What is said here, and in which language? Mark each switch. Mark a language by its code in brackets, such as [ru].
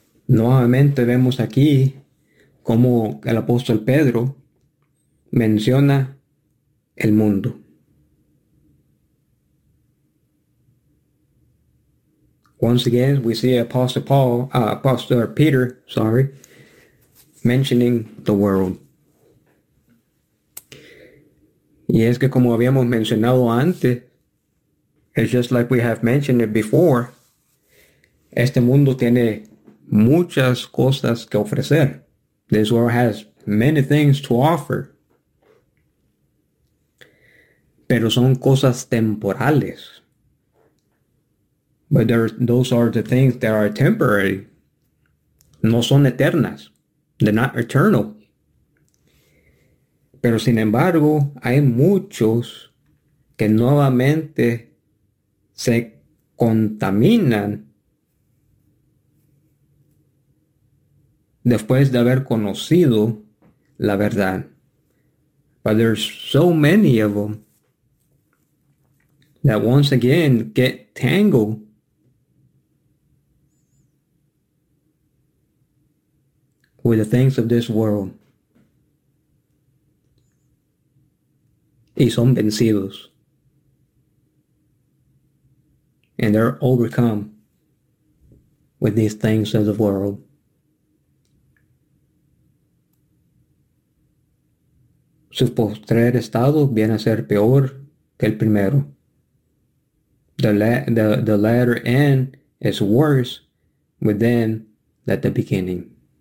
[es] Nuevamente vemos aquí cómo el apóstol Pedro menciona el mundo. [en] Once again, we see Apostle Peter, mentioning the world. [es] Y es que como habíamos mencionado antes, [en] it's just like we have mentioned it before, [es] este mundo tiene muchas cosas que ofrecer. [en] This world has many things to offer. [es] Pero son cosas temporales. [en] But those are the things that are temporary. [es] No son eternas. [en] They're not eternal. [es] Pero sin embargo, hay muchos que nuevamente se contaminan después de haber conocido la verdad. [en] But there's so many of them that once again get tangled with the things of this world. [es] Y son vencidos. [en] And they're overcome with these things of the world. [es] Su postrer estado viene a ser peor que el primero. [en] The latter end is worse with them than the beginning.